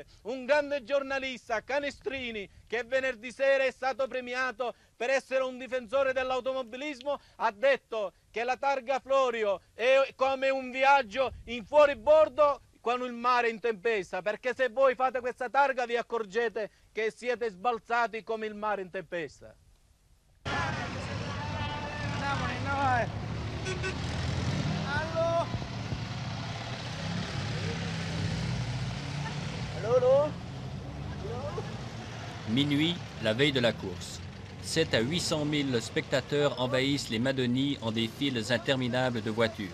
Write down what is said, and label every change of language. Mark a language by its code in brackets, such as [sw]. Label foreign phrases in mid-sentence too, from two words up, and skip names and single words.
[it] Un grande giornalista, Canestrini, che venerdì sera è stato premiato per essere un difensore dell'automobilismo, ha detto che la Targa Florio è come un viaggio in fuoribordo con il mare in tempesta, perché se voi fate questa targa vi accorgete che siete sbalzati come il mare in tempesta. [fr] Minuit, la veille de la course. 7 à 800 000 spectateurs envahissent les Madonie en des files interminables de voitures.